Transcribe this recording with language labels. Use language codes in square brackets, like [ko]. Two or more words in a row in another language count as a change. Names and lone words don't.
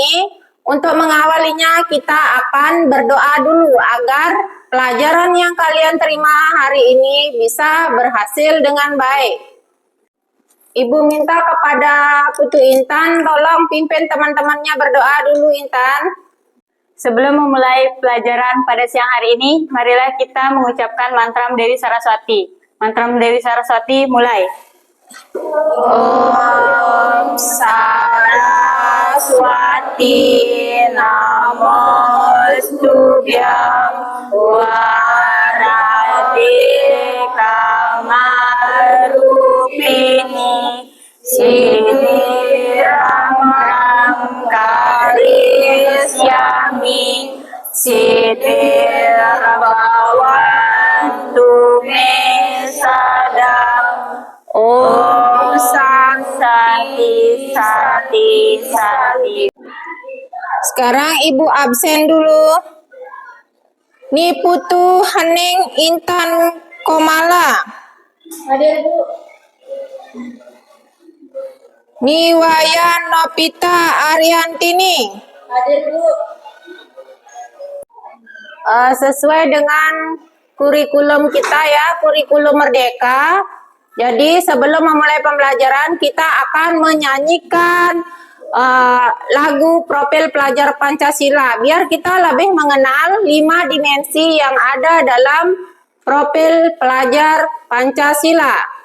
[id] Untuk mengawalinya kita akan berdoa dulu agar pelajaran yang kalian terima hari ini bisa berhasil dengan baik. Ibu minta kepada Putu Intan tolong pimpin teman-temannya berdoa dulu Intan. Sebelum memulai pelajaran pada siang hari ini, marilah kita mengucapkan mantram Dewi Saraswati. Mantram Dewi Saraswati mulai. [sa] Om Saraswati Namostubhyam Warade Kamarupini Siddhiram Karisyami Siddhirabhavantu me sadam. Om Sati Sati Sati. [id] Sekarang Ibu absen dulu. Ni Putu Hening Intan Komala. Hadir Bu. Ni Wayan Nopita Ariantini. Hadir Bu. Sesuai dengan kurikulum kita ya, kurikulum Merdeka. Jadi sebelum memulai pembelajaran kita akan menyanyikan lagu profil pelajar Pancasila biar kita lebih mengenal 5 dimensi yang ada dalam profil pelajar Pancasila.